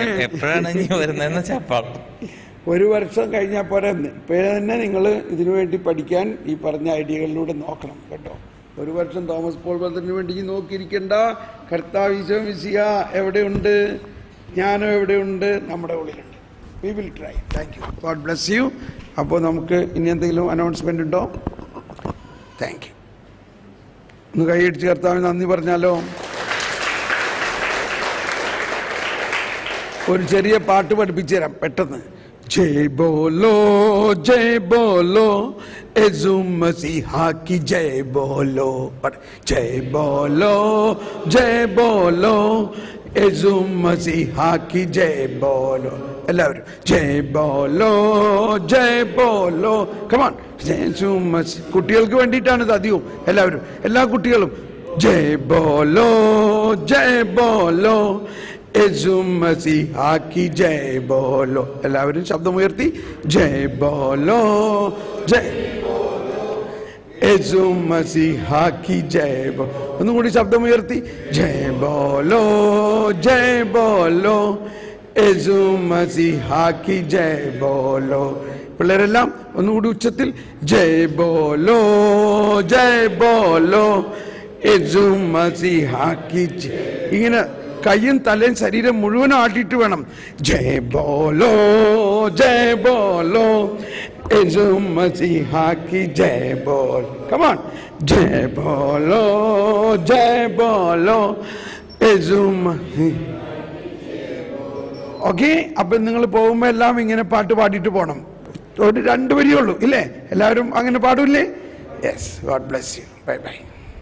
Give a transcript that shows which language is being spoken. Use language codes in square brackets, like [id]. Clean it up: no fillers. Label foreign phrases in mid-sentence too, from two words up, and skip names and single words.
[ml] എപ്പോഴാണ് ഇനി വരുന്നതെന്ന് ചപ്പാ 1 വർഷം കഴിഞ്ഞാൽ പോരെ. ഇപ്പോഴേ തന്നെ നിങ്ങൾ ഇതിനു വേണ്ടി പഠിക്കാൻ ഈ പറഞ്ഞ ഐഡിയകളിലൂടെ നോക്കണം കേട്ടോ. 1 വർഷം തോമസ് പോൾ ബ്രദറിന് വേണ്ടി നോക്കിയിരിക്കേണ്ട. കർത്താവ് ഈശോ മിശിഹ എവിടെയുണ്ട്, ജ്ഞാനം എവിടെയുണ്ട്, നമ്മുടെ ഉള്ളിലുണ്ട്. [en] We will try. Thank you. God bless you. [ml] അപ്പോൾ നമുക്ക് ഇനി എന്തെങ്കിലും അനൗൺസ്മെന്റ് ഉണ്ടോ? [en] Thank you. [ml] ഒന്ന് കൈയടിച്ച് കർത്താവിന് നന്ദി പറഞ്ഞാലോ? ഒരു ചെറിയ പാട്ട് പഠിപ്പിച്ചു തരാം പെട്ടെന്ന്. [hi] जय बोलो यीशु मसीह की जय बोलो, जय बोलो यीशु मसीह की जय बोलो. [ml] എല്ലാവരും [hi] जय बोलो [ml] കമാൺ. കുട്ടികൾക്ക് വേണ്ടിയിട്ടാണ് ഇത് അധികവും. എല്ലാവരും, എല്ലാ കുട്ടികളും [hi] जय बोलो यीशु मसीह की जय बोलो. [ml] എല്ലാവരും ശബ്ദമുയർത്തി [hi] जय बोलो यीशु मसीह की जय बोलो. [ml] ഒന്നും കൂടി ശബ്ദമുയർത്തി [hi] जय बोलो यीशु मसीह की जय बोलो. [ml] പിള്ളേരെല്ലാം ഒന്നുകൂടി ഉച്ചത്തിൽ [hi] जय बोलो यीशु मसीह की. [ml] ഇങ്ങനെ കയ്യും തലയും ശരീരം മുഴുവൻ ആട്ടിയിട്ട് വേണം [hi] जय बोलो यीशु मसीह की जय बोल. കമാൺ जय बोलो यीशु मसीह. [ml] ഓക്കെ. അപ്പം നിങ്ങൾ പോകുമ്പോൾ എല്ലാം ഇങ്ങനെ പാട്ട് പാടിയിട്ട് പോകണം. ഒരു 2 വരിയേ ഉള്ളൂ ഇല്ലേ? എല്ലാവരും അങ്ങനെ പാടൂല്ലേ? യെസ്. [en] God bless you. Bye bye.